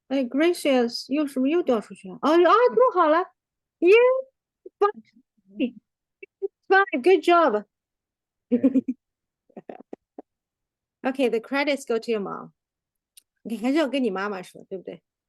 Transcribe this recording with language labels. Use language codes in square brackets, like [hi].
[zh] 哎，Gracious 又什么又掉出去了？哦，录好了， [en] Yeah, fine, fine, good job. Okay, the credits go to your mom. [zh] 你还是要跟你妈妈说，对不对？